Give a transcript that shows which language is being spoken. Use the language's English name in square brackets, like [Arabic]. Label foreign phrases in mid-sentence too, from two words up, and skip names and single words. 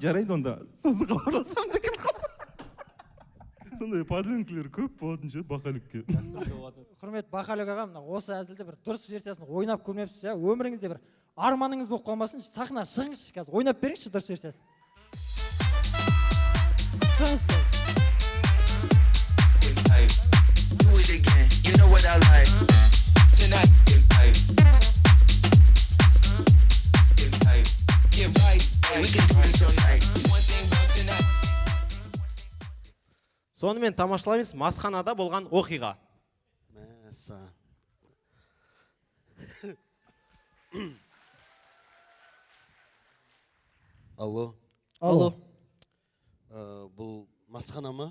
[Kazakh] Жарайды, онда сосын хабарласам деген сондай подленкілер көп болатын ше Бақалекке. Құрмет Бақалек ағам, осы әзілді бір дұрыс версиясын ойнап көрмепсіз, иә? Өміріңізде бір арманыңыз болып қалмасын, сахна шығыңызшы, қазір ойнап беріңізші дұрыс версиясын. Шығыңыз. [English] Do it again, you know what I like. Tonight, get right, we can do this all night. One thing about tonight. [Kazakh] Сонымен тамашалаймыз масханада болған оқиға. Мәса. Алло. Алло. Бұл масхана ма?